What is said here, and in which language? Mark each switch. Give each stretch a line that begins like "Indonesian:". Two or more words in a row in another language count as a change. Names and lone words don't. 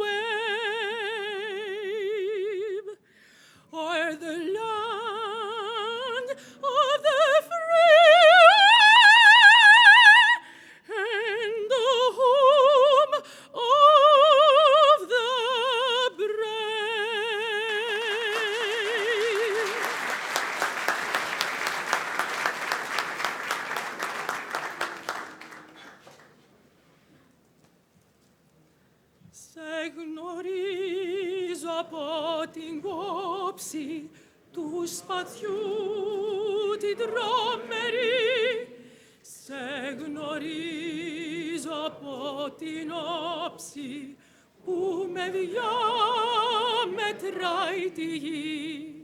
English: wave o'er the land of the free and the home of the brave?
Greek: Se γνωρίζω από την κόψη του σπαθιού την τρομερή, σε γνωρίζω από την όψη που με διαμετράει τη γη.